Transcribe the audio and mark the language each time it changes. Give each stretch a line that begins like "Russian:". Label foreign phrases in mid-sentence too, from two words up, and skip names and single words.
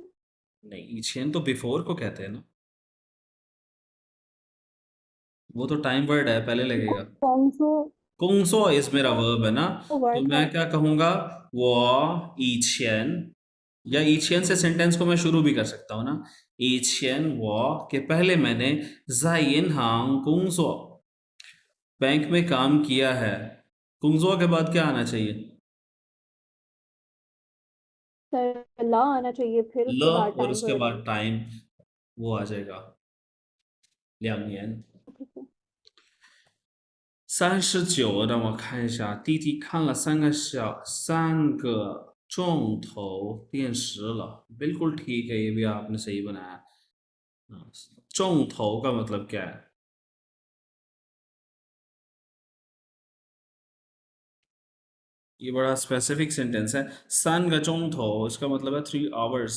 Hindi: नहीं इचियन तो बिफोर को कहते हैं ना, वो तो टाइम वर्ड है, पहले लगेगा. कौनसो कुंगसो इस मेरा वर्ब है ना, तो वर्ड मैं था। क्या कहूंगा, वो इचियन, या इचियन से सेंटेंस को मैं शुरू भी कर सकता हूँ ना,
Chinese: 以前我
Hindi: के पहले मैंने
Chinese: 在银行工作
Hindi: बैंक में काम किया है। 工作 के बाद क्या आना चाहिए? सर ला आना चाहिए, फिर ल उसके बाद और टाइम उसके वर्ड। बाद टाइम वो आ जाएगा 2年。
English: okay sir.
Hindi: 39，
Chinese: 让我看一下，弟弟看了3个钟头电视了।
Hindi: बिल्कुल ठीक है, ये भी आपने सही बनाया। हाँ, 钟头 का मतलब क्या है? ये बड़ा स्पेसिफिक सेंटेंस है। 3个钟头 इसका मतलब है 3 आवर्स।